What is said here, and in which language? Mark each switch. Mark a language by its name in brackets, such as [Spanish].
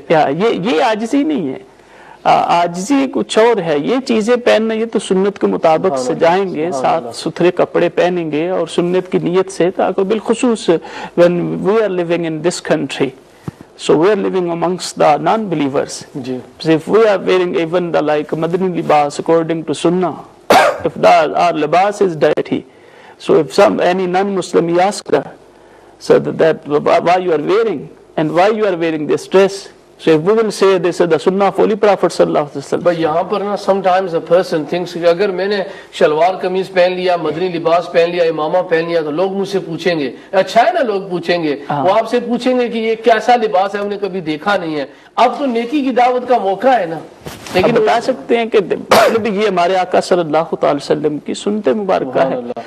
[Urdu] یہ عاجزی نہیں ہے. عاجزی کچھ اور ہے. یہ چیزیں پہننا یہ تو سنت کے مطابق سے جائیں گے, صاف ستھرے کپڑے پہنیں گے اور سنت کی نیت سے, تاکہ بالخصوص [English] when we are living in this country, so we are living amongst the non-believers. So if we are wearing even the like Madani libas according to Sunnah, if our libas is dirty, so if any non-Muslim he asks her, so that why you are wearing and why you are wearing this dress, so if we will say this is the Sunnah of Holy Prophet sallallahu alaihi wasallam. [Urdu] But یہاں پر نا [English] sometimes a person thinks [Urdu] کہ اگر میں نے شلوار قمیض پہن لیا, مدنی لباس پہن لیا, امامہ پہن لیا, تو لوگ مجھ سے پوچھیں گے, اچھا ہے نا, لوگ پوچھیں گے, وہ آپ سے پوچھیں گے کہ یہ کیسا لباس ہے, ہم نے کبھی دیکھا نہیں ہے. اب تو نیکی کی دعوت کا موقع ہے نا. لیکن بتا سکتے ہیں کہ یہ ہمارے آقا صلی اللہ تعالی وسلم کی سنت مبارکہ ہے.